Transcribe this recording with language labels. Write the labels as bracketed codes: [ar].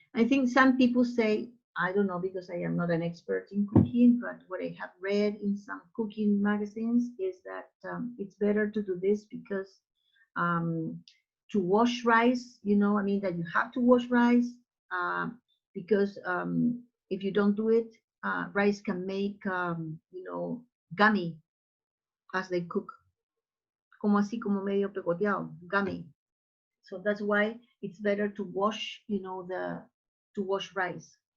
[en] I think some people say, I don't know, because I am not an expert in cooking, but what I have read in some cooking magazines is that it's better to do this because to wash rice, you know, I mean, that you have to wash rice because if you don't do it, rice can make, you know, gummy as they cook. [es] Como así, como medio pegoteado, gummy. [en] So that's why it's better to wash, you know, to wash rice.